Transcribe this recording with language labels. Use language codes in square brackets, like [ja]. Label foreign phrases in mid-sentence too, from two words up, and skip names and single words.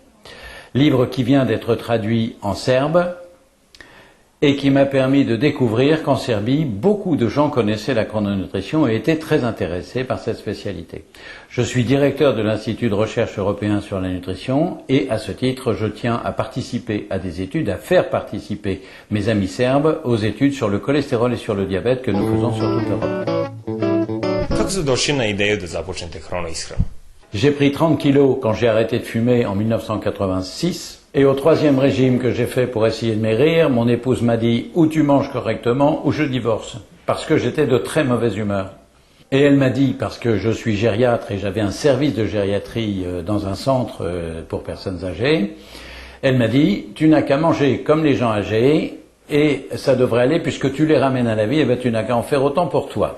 [fr] Livre qui vient d'être traduit en serbe et qui m'a permis de découvrir qu'en Serbie, beaucoup de gens connaissaient la chrononutrition et étaient très intéressés par cette spécialité. Je suis directeur de l'Institut de recherche européen sur la nutrition et à ce titre, je tiens à participer à des études, à faire participer mes amis serbes aux études sur le cholestérol et sur le diabète que nous faisons sur toute l'Europe. [sr] Kako ste došli na ideju da započnete hronoishranu? [fr] J'ai pris 30 kilos quand j'ai arrêté de fumer en 1986. Et au troisième régime que j'ai fait pour essayer de maigrir, mon épouse m'a dit ou tu manges correctement ou je divorce. Parce que j'étais de très mauvaise humeur. Et elle m'a dit, parce que je suis gériatre et j'avais un service de gériatrie dans un centre pour personnes âgées, elle m'a dit tu n'as qu'à manger comme les gens âgés et ça devrait aller puisque tu les ramènes à la vie, et ben tu n'as qu'à en faire autant pour toi.